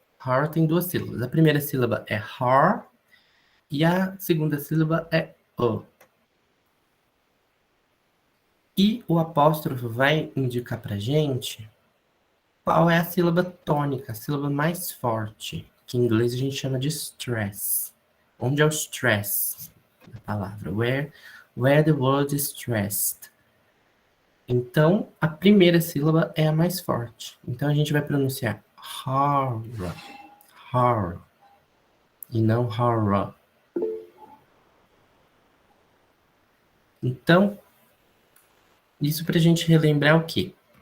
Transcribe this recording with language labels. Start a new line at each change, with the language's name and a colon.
Portuguese: Horror tem duas sílabas. A primeira sílaba é hor e a segunda sílaba é o. E o apóstrofo vai indicar para a gente qual é a sílaba tônica, a sílaba mais forte, que em inglês a gente chama de stress. Onde é o stress da palavra?
English: Where the word is stressed.
Portuguese: Então, a primeira sílaba é a mais forte. Então, a gente vai pronunciar horror, horror, e não horror. Então, isso para a gente relembrar o quê?